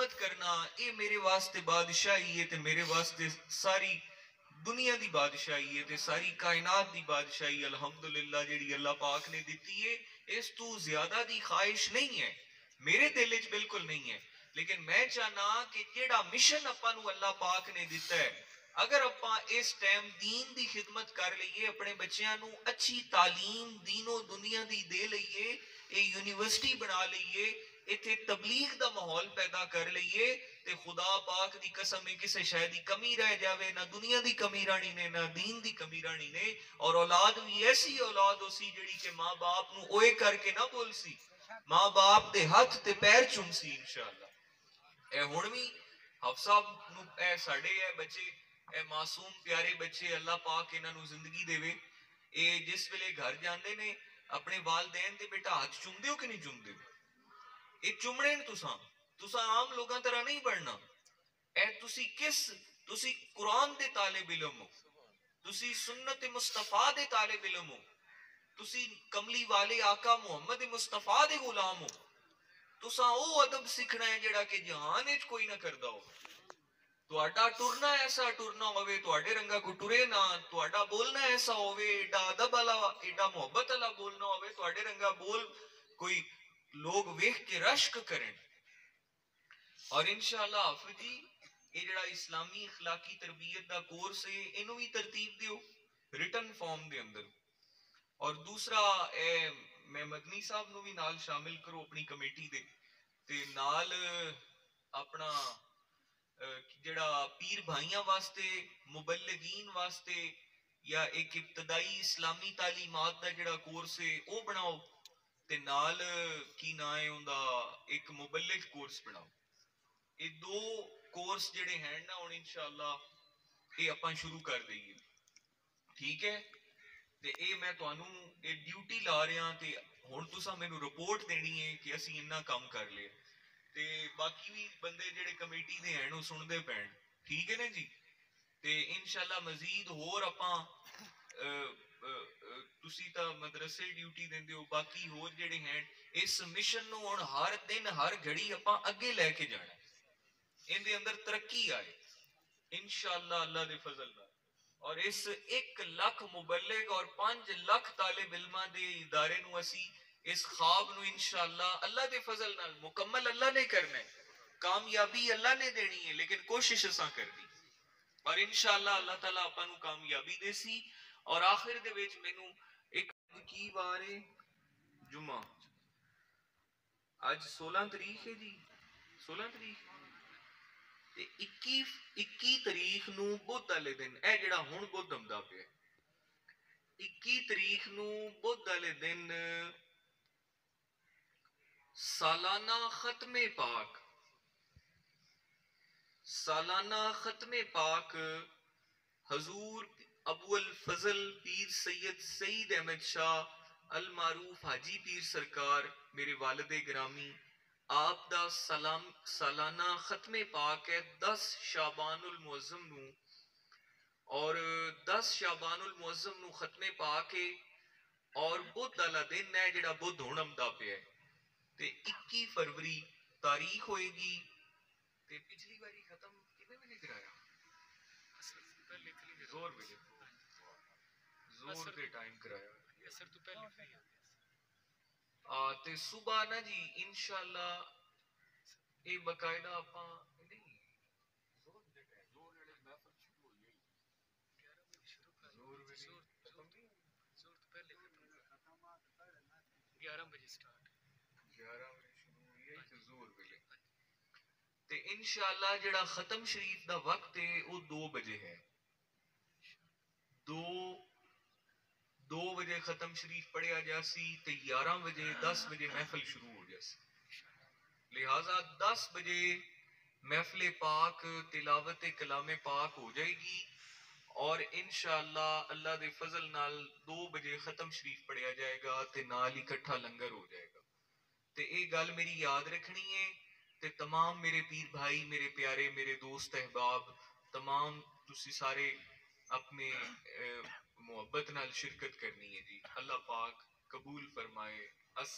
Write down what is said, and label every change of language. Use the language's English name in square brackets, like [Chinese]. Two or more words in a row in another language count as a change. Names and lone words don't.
[Punjabi] اے میرے واسطے بادشاہی ہے تے میرے واسطے ساری دنیا دی بادشاہی ہے تے ساری کائنات دی بادشاہی [Arabic] الحمدللہ [Punjabi] جڑی اللہ پاک نے دیتی ہے، اس تو زیادہ دی خواہش نہیں ہے، میرے دل وچ بالکل نہیں ہے. لیکن میں چاہنا کہ جیڑا مشن اپاں نو اللہ پاک نے دیتا ہے، اگر اپاں اس ٹائم دین دی خدمت کر لئیے، اپنے بچیاں نو اچھی تعلیم دین و دنیا دی دے لئیے، اے یونیورسٹی بنا لئیے، ایتھے تبلیغ دا ماحول پیدا کر لئیے، تے خدا پاک دی قسم ہے کسے شے دی کمی رہ جاوے، نہ دنیا دی کمی رانی نے نہ دین دی کمی رانی نے. اور اولاد بھی ایسی اولاد ہو سی جڑی کہ ماں باپ نو اوئے کر کے نہ بول سی، ماں باپ دے ہاتھ تے پیر چوم سی [Arabic] انشاءاللہ. [Punjabi] اے ہن وی حفصہ نو اے ساڈے اے بچے، اے معصوم پیارے بچے اللہ پاک انہاں نو زندگی دے وے، اے جس ویلے گھر جاندے نے اپنے والدین دے بیٹا ہاتھ چومدے ہو کہ نہیں چومدے؟ اے چومنے نے تساں عام لوگاں طرح نہیں بڑھنا. اے تسی قرآن دے طالب علم ہو، تسی سنت مصطفیٰ دے طالب علم ہو، تسی کملی والے آقا محمد مصطفیٰ دے غلام ہو. تساں او ادب سیکھنا ہے جڑا کہ جہان وچ کوئی نہ کردا ہو. تہاڈا ٹرنا ایسا ٹرنا ہوئے، تہاڈے رنگا کو ٹرے نہ، تہاڈا بولنا ایسا ہوئے، ایڈا ادب والا ایڈا محبت والا بولنا ہوئے، تہاڈے رنگا بول کوئی لوگ ویکھ کے رشک کرن. اور [Arabic] انشاءاللہ [Punjabi] حافظ جی یہ جڑا اسلامی اخلاقی تربیت دا کورس ہے اینو بھی ترتیب دیو ریٹن فارم دے اندر. اور دوسرا میں مدنی صاحب نو بھی نال شامل کرو اپنی کمیٹی دے، تے نال اپنا جڑا پیر بھائیاں واسطے مبلغین واسطے یا ایک ابتدائی اسلامی تعلیمات دا جڑا کورس ہے او بناؤ، تے نال کی نا ہے اوندا ایک مبلغ کورس بناؤ. یہ دو کورس جڑے ہیں نا ہن [Arabic] انشاءاللہ [Punjabi] یہ اپاں شروع کر دئیے، ٹھیک ہے؟ تے اے میں تانوں اے ڈیوٹی لا رہا تے ہن تساں مینوں رپورٹ دینی ہے کہ اسی اتنا کام کر لے، تے باقی بھی بندے جڑے کمیٹی دے ہیں وہ سن دے پین، ٹھیک ہے نا جی؟ تے [Arabic] انشاءاللہ [Punjabi] مزید ہور اپاں تسی تا مدرسے ڈیوٹی دیندے ہو، باقی ہور جڑے ہیں اس مشن نو ہن ہر دن ہر گھڑی اپاں اگے لے کے جانا ہے، ان دے اندر ترقی آئے انشاءاللہ اللہ دے فضل نال. اور اس 1 لاکھ مبلغ اور 5 لاکھ طالب علماء دے ادارے نو اسی اس خواب نو [Arabic] انشاءاللہ [Punjabi] اللہ دے فضل نال مکمل اللہ نے کرنا ہے، کامیابی اللہ نے دینی ہے لیکن کوشش اساں کرنی، اور [Arabic] انشاءاللہ [Punjabi] اللہ تعالیٰ اپاں نو کامیابی دے سی. اور آخر دے وچ مینوں ایک کی وار ہے جمعہ، اج 16 تاریخ ہے جی، 16 تاریخ تے 21 تاریخ نو بدھ والے دن، اے جڑا ہن بدھ آندا پیا 21 تاریخ نو بدھ والے دن سالانہ ختم پاک، سالانہ ختم پاک حضور ابو الفضل پیر سید سعید احمد شاہ المعروف حاجی پیر سرکار میرے والد گرامی آپ دا سالانہ ختم پاک ہے 10 شعبان المعظم نو، اور 10 شعبان المعظم نو ختم پاک ہے اور بدھ والا دن ہے جڑا بدھ ہن آندا پیا ہے، تے 21 فروری تاریخ ہوئے گی. تے پچھلی باری ختم کتنے بجے کرایا؟ زور بجے، زور دے ٹائم کرایا تے صبح نا جی [Arabic] انشاءاللہ [Punjabi] اے باقاعدہ اپاں نہیں زور دے ٹائم زور والے محفل شروع ہوئی ہے، زور ویلے ختم نہیں، زور تو پہلے ختم 11 بجے سٹارٹ، 11 بجے شروع ہوئی ہے تے زور ویلے، تے [Arabic] انشاءاللہ [Punjabi] جڑا ختم شریف دا وقت ہے وہ 2 بجے ہے، 2 بجے ختم شریف پڑھیا جاسی تے 11 بجے 10 بجے محفل شروع ہو جاسی. لہذا 10 بجے محفل پاک تلاوت کلام پاک [Urdu] ہو جائے گی [Punjabi] اور [Arabic] انشاءاللہ [Punjabi] اللہ دے فضل نال 2 بجے ختم شریف پڑھیا جائے گا تے نال اکٹھا لنگر ہو جائے گا. تے اے گل میری یاد رکھنی ہے تے تمام میرے پیر بھائی میرے پیارے میرے دوست احباب تمام تسی سارے اپنے محبت نال شرکت کرنی ہے جی. اللہ پاک قبول فرمائے.